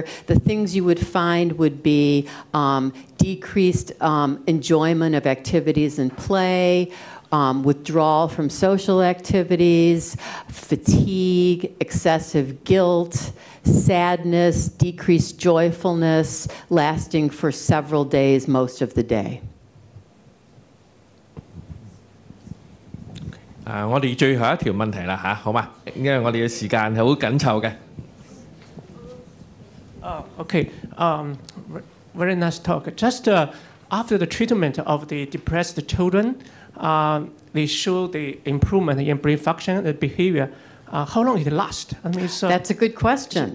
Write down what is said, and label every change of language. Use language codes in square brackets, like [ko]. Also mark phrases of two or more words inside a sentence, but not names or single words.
[en] The things you would find would be decreased enjoyment of activities and play, withdrawal from social activities, fatigue, excessive guilt, sadness, decreased joyfulness, lasting for several days, most of the day. [yue] 我哋最後一條問題啦嚇，好嘛？因為我哋嘅時間係好緊湊嘅。 [en] Okay, very nice talk. Just after the treatment of the depressed children, they show the improvement in brain function and behavior. How long it lasts? I mean, that's a good question.